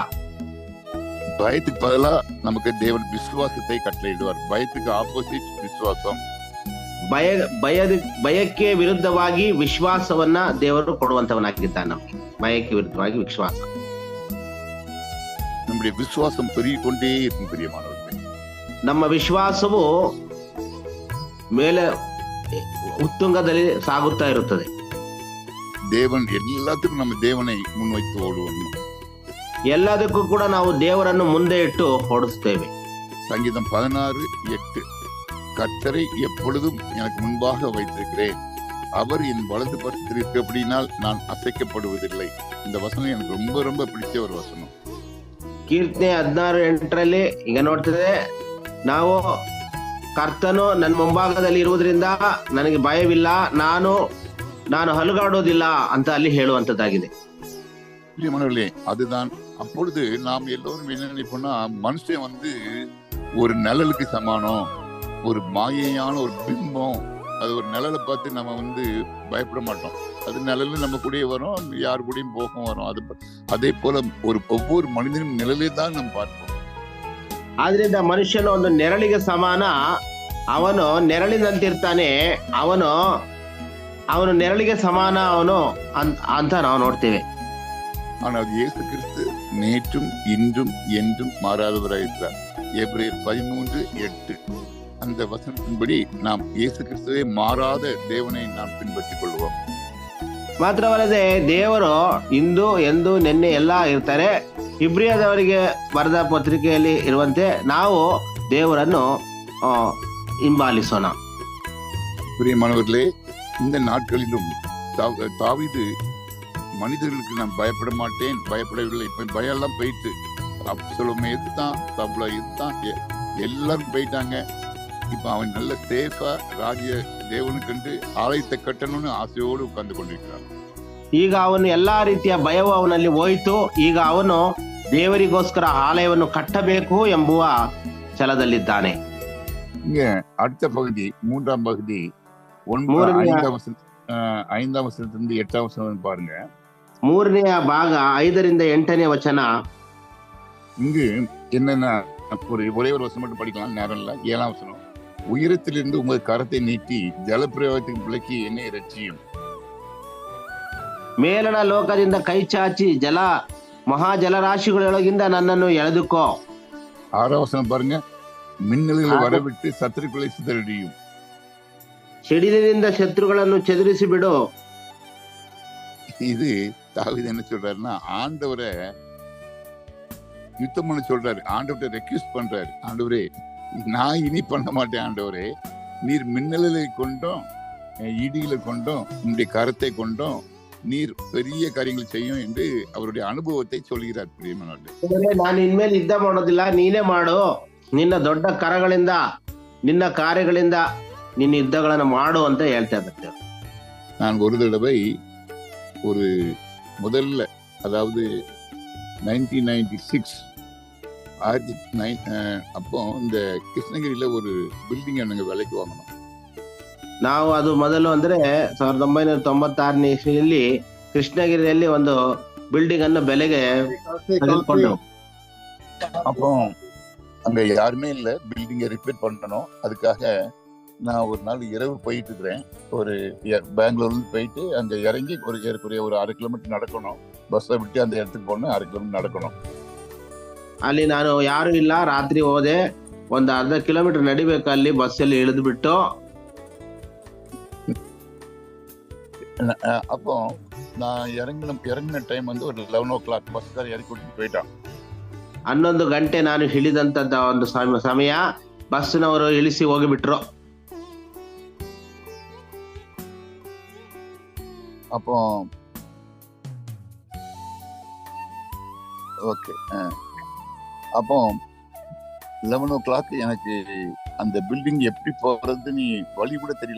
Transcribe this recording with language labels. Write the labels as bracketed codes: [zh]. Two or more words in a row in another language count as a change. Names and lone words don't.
[ta] பயத்துக்கு பதிலா நமக்கு தேவன் விசுவாசத்தை கட்டளையிடுவார். பயத்துக்கு ஆப்போசிட் விசுவாசம். [kn] ಭಯಕ್ಕೆ ವಿರುದ್ಧವಾಗಿ ವಿಶ್ವಾಸವನ್ನ ದೇವರು ಕೊಡುವಂತವನಾಗಿದ್ದಾನೆ. ನಮಗೆ ಭಯಕ್ಕೆ ವಿರುದ್ಧವಾಗಿ ವಿಶ್ವಾಸ. [ta] நம்முடைய விசுவாசம் பெருகிக்கொண்டே இருக்கும் பிரியமானவர்களே. [kn] ನಮ್ಮ ವಿಶ್ವಾಸವು ಮೇಲೆ ಉತ್ತುಂಗದಲ್ಲಿ ಸಾಗುತ್ತಾ ಇರುತ್ತದೆ. [ta] தேவன் எல்லாத்துக்கும் நம்ம தேவனை முன்வைத்து ஓடுவோம். [kn] ಎಲ್ಲದಕ್ಕೂ ಕೂಡ ನಾವು ದೇವರನ್ನು ಮುಂದೆ ಇಟ್ಟು ಓಡಿಸ್ತೇವೆ. [ta] சங்கீதம் 16:8 கர்த்தரை எப்பொழுதும் எனக்கு முன்பாக வைத்திருக்கிறேன், அவர் என் வலது பக்கத்தில் இருக்கப்படினால் நான் அசைக்கப்படுவதில்லை. இந்த வசனம் எனக்கு ரொம்ப ரொம்ப பிடிச்ச ஒரு வசனம். [kn] ಕೀರ್ತನೆ 16:8 ಈಗ ನೋಡ್ತದೆ, ನಾವು ಕರ್ತನು ನನ್ನ ಮುಂಭಾಗದಲ್ಲಿ ಇರುವುದರಿಂದ ನನಗೆ ಭಯವಿಲ್ಲ, ನಾನು ಹಲುಗಾಡೋದಿಲ್ಲ ಅಂತ ಅಲ್ಲಿ ಹೇಳುವಂತದ್ದಾಗಿದೆ. [ta] பிரியமானவர்களே, அதுதான். அப்பொழுது நாம் எல்லோரும் என்ன நினைப்போம்னா, மனுஷன் ஒரு நிழலுக்கு சமானம், ஒரு மாயையான ஒரு பிம்பம். அது ஒரு நிழலை பார்த்து நம்ம பயப்பட மாட்டோம். அது நிழல் நம்ம கூடயே வரும், யாரு கூடயும் போகும் வரும். அதே போல ஒவ்வொரு மனிதனும் நிழலே தான் நம்ம பார்ப்போம். [kn] ಆದ್ರಿಂದ ಮನುಷ್ಯನು ಒಂದು ನೆರಳಿಗೆ ಸಮಾನ, ಅವನು ನೆರಳಿನಂತಿರ್ತಾನೆ, ಅವನು ನೆರಳಿಗೆ ಸಮಾನ ಅವನು ಅಂತ ನಾವು ನೋಡ್ತೇವೆ. [ta] ஆனால் இயேசு கிறிஸ்து நேற்றும் இன்றும் என்றும் மாறாதவராயிருக்கிறார். எபிரேயர் 13:8 அந்த வசனத்தின்படி நாம் இயேசு கிறிஸ்துவே மாறாத தேவனை நாம் பின்பற்றிக் கொள்வோம். [kn] ಮಾತ್ರವಲ್ಲದೆ ದೇವರು ಇಂದು ಎಂದು ನಿನ್ನೆ ಎಲ್ಲ ಇರ್ತಾರೆ. ಇಬ್ರಿಯದವರಿಗೆ ಬರೆದ ಪತ್ರಿಕೆಯಲ್ಲಿ ಇರುವಂತೆ ನಾವು ದೇವರನ್ನು ಹಿಂಬಾಲಿಸೋಣ. [ta] பிரியமானவர்களே, இந்த நாட்களிலும் தாவீது மனிதர்களுக்கு நான் பயப்பட மாட்டேன், பயப்படவில்லை. இப்ப பயம் எல்லாம் போயிட்டு, அப்சலோம் எதுதான், சவுல எதுதான், எல்லாரும் போயிட்டாங்க. இப்ப அவன் நல்ல சேஃபா ராஜ்ய தேவனுக்கு ஆலயத்தை கட்டணும்னு ஆசையோடு உட்கார்ந்து கொண்டிருக்கிறான். [kn] ಈಗ ಅವನು ಎಲ್ಲಾ ರೀತಿಯ ಭಯವು ಅವನಲ್ಲಿ ಹೋಯಿತು. ಈಗ ಅವನು ದೇವರಿಗೋಸ್ಕರ ಆಲಯವನ್ನು ಕಟ್ಟಬೇಕು ಎಂಬುವ ಛಲದಲ್ಲಿದ್ದಾನೆ. [ta] இங்க அடுத்த பகுதி 3ஆம் பகுதி 5ஆம் வசனத்திலிருந்து 8ஆம் வசனம் பாருங்க. [kn] 3ನೇ ಭಾಗ 5ರಿಂದ 8ನೇ ವಚನ. [ta] இங்கு என்னன்னா ஒரே ஒரு வசனம் மட்டும் படிக்கலாம், நேரம் இல்ல. 7ஆம் வசனம். உயரத்திலிருந்து உமது கரத்தை நீட்டி ஜலப்பிரவாகத்தின் விலக்கி என்னை ரட்சியும். [kn] ಮೇಲಣ ಲೋಕದಿಂದ ಕೈ ಚಾಚಿ ಮಹಾಜಲರಾಶಿಗಳೊಳಗಿಂದ ನನ್ನನ್ನು ಎಳೆದುಕೋ. [ta] 6வது வசனம் பாருங்க, மின்னல்களை வரவிட்டு சத்துருக்களை சிதறடியும். [kn] ಸಿಡಿಲಿನಿಂದ ಶತ್ರುಗಳನ್ನು ಚದುರಿಸಿ ಬಿಡು. [ta] இது தாவீது என்ன சொல்றாருன்னா, ஆண்டவரை யுத்தம் பண்ண சொல்றாரு. ஆண்டவரை ரெக்யூஸ்ட் பண்றாரு. ஆண்டவரே, நான் இனி பண்ண மாட்டேன் ஆண்டவரே, நீர் மின்னல்களை கொண்டும் இடிகளை கொண்டும் உன்னுடைய கரத்தை கொண்டும் நீர் பெரிய காரியங்கள் செய்யும் என்று அவருடைய ಅನುಭವத்தை சொல்கிறார். பிரியமானவர்களே, [kn] ನಾನು ಇನ್ಮೇಲೆ ಯುದ್ಧ ಮಾಡೋದಿಲ್ಲ, ನೀನೇ ಮಾಡು. ನಿನ್ನ ದೊಡ್ಡ ಕರಗಳಿಂದ ನಿನ್ನ ಕಾರ್ಯಗಳಿಂದ ನಿನ್ನ ಯುದ್ಧಗಳನ್ನು ಮಾಡು ಅಂತ ಹೇಳ್ತಾ ಇದ್ದಾರೆ. [ta] நான் ஒரு தடவை ஒரு முதல்ல, அதாவது 1996 அப்போ இந்த கிருஷ்ணகிரியில ஒரு பில்டிங் எனக்கு விலைக்கு வாங்கணும். [kn] ನಾವು ಅದು ಮೊದಲು ಅಂದ್ರೆ 1996ನೇ ಇಸ್ವಿಯಲ್ಲಿ ಕೃಷ್ಣಗಿರಿಯಲ್ಲಿ ಒಂದು ಬಿಲ್ಡಿಂಗ್ ಅನ್ನು ಬೆಲೆಗೆ ತೆಗೆದುಕೊಂಡು. [ta] அப்போ அங்க யாருமே இல்ல, பில்டிங்கை ரிப்பேர் பண்ணணும். அதுக்காக நான் ஒரு நாள் இரவு போயிட்டு இருக்கிறேன். ஒரு பெங்களூர்ல போயிட்டு அங்க இறங்கி ஒரு ஏறக்குறைய ஒரு 6 கிலோமீட்டர் நடக்கணும். பஸ்ஸை விட்டு அந்த இடத்துக்கு போகணும், 6 கிலோமீட்டர் நடக்கணும். [kn] ಅಲ್ಲಿ ನಾನು ಯಾರು ಇಲ್ಲ, ರಾತ್ರಿ ಹೋದೆ. ಒಂದು ಅರ್ಧ ಕಿಲೋಮೀಟರ್ ನಡಿಬೇಕು. ಅಲ್ಲಿ ಬಸ್ಸಲ್ಲಿ ಇಳಿದು ಬಿಟ್ಟು [ta] அப்போ நான் இறங்கின டைம் வந்து ஒரு 11 o'clock. பஸ்கார இறக்கி விட்டு போயிட்டான். [kn] 11 ಗಂಟೆ ನಾನು ಇಳಿದಂತದ್ದ ಒಂದು ಸಮಯ. ಬಸ್ನವರು ಇಳಿಸಿ ಹೋಗಿಬಿಟ್ರು. [ta] அப்போ ஓகே, அப்போ 11 o'clock எனக்கு அந்த பில்டிங் எப்படி போறது நீ வழி கூட தெரியல.